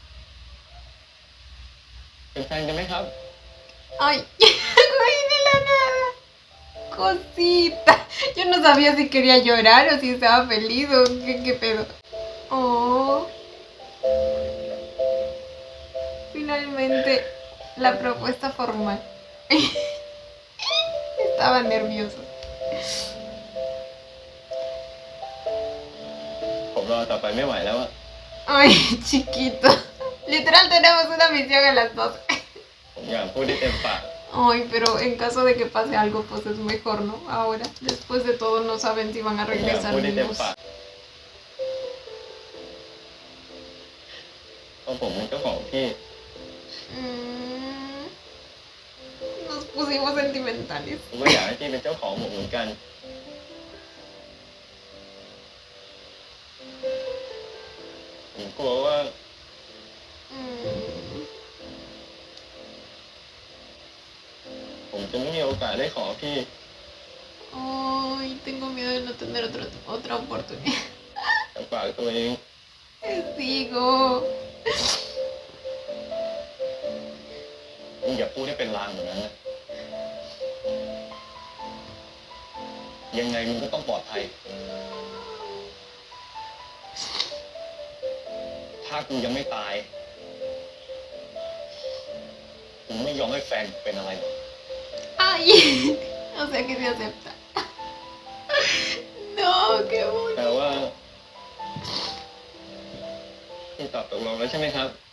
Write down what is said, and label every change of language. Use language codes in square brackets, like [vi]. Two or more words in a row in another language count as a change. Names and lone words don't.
[th] เป็นแฟนกันไหมครับ [es] Ay, ay, de la nada. Cosita. Yo no sabía si quería llorar o si estaba feliz o qué pedo. Oh. Finalmente, la propuesta formal. Estaba nervioso. [th] ผมรอต่อไปไม่ไหวแล้วอะ [es] Ay, chiquito. Literal tenemos una misión a las 12. [th] ผมอยากพูดได้เต็มปาก [es] Ay, pero en caso de que pase algo, pues es mejor, ¿no? Ahora, después de todo, no saben si van a [th] ผมอยาก [es] regresar [th] พูดได้เต็ม [es] vivos. [th] ปากเพราะผมเป็นเจ้าของพี่ [es] Mm, nos pusimos sentimentales. [th] ผมก็อยากให้พี่เป็นเจ้าของผมเหมือนกัน ผมกลัวว่า Mm, ผมจะไม่มีโอกาสได้ขอพี่ [es] Ay, tengo miedo de no tener otra oportunidad. [th] จากปากตัวเอง [es] Les digo. [th] มึงอย่าพูดให้เป็นลางแบบนั้นนะยังไงมึงก็ต้องปลอดภัย ถ้ากูยังไม่ตาย กูไม่ยอมให้แฟนเป็นอะไรหรอก [es] Ay, o sea que se acepta. No, qué bonito. [th] แต่ว่าพี่ตอบตกลงแล้วใช่ไหมครับ